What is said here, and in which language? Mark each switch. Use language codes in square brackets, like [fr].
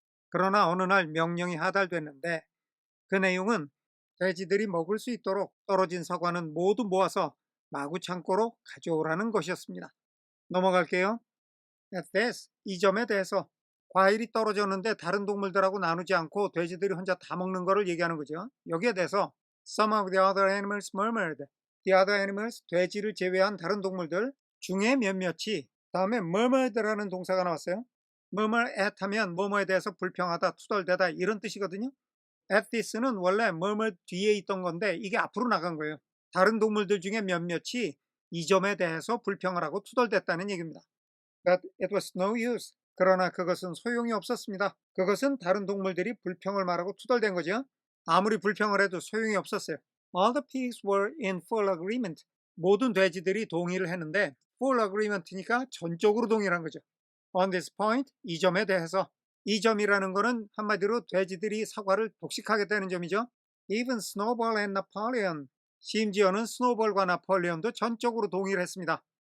[ko] 그러나 어느 날 명령이 하달됐는데 그 내용은 돼지들이 먹을 수 있도록 떨어진 사과는 모두 모아서 마구 창고로 가져오라는 것이었습니다. 넘어갈게요. [en] At this, [ko] 이 점에 대해서 과일이 떨어졌는데 다른 동물들하고 나누지 않고 돼지들이 혼자 다 먹는 거를 얘기하는 거죠. 여기에 대해서 [en] Some of the other animals murmured. The other animals, [ko] 돼지를 제외한 다른 동물들 중에 몇몇이 다음에 murmured라는 동사가 나왔어요. murmur at 하면 뭐뭐에 대해서 불평하다, 투덜대다 이런 뜻이거든요. at this는 원래 murmur 뒤에 있던 건데 이게 앞으로 나간 거예요. 다른 동물들 중에 몇몇이 이 점에 대해서 불평을 하고 투덜댔다는 얘기입니다. [en] But it was no use. [ko] 그러나 그것은 소용이 없었습니다. 그것은 다른 동물들이 불평을 말하고 투덜댄 거죠. 아무리 불평을 해도 소용이 없었어요. [en] All the pigs were in full agreement. [ko] 모든 돼지들이 동의를 했는데 full agreement니까 전적으로 동의한 거죠. [en] On this point, [ko] 이 점에 대해서. 이 점이라는 거는 한마디로 돼지들이 사과를 독식하게 되는 점이죠. [en] Even Snowball and Napoleon. [ko] 심지어는 스노볼과 나폴레온도 전적으로 동의를 했습니다.